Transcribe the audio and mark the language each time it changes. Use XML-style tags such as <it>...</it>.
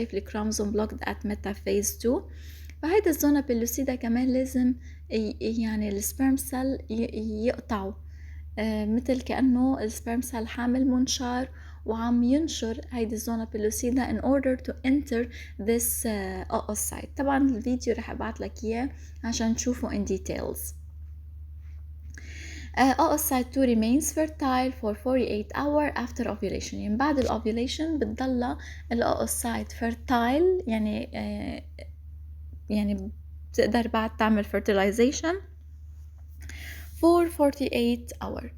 <ar>شايف الكروموسوم</ar> <en>blocked at metaphase 2.</en> <ar>فهيدا الزونا بيلوسيدا كمان لازم يعني السبرم سيل يقطعوا، مثل كأنه السبرم سيل حامل منشار وعم ينشر هيدي الزونا بيلوسيدا</ar> <en>in order to enter this oocyte.</en> <ar>طبعا الفيديو رح ابعت لك اياه عشان تشوفوا</ar> <en>in details. oocyte 2 remains fertile for 48 hours after ovulation،</en> <ar>يعني بعد الأوفيوليشن بتضل الأوسايت fertile، يعني بتقدر بعد تعمل fertilization</ar> <en>for 48 hours.</en>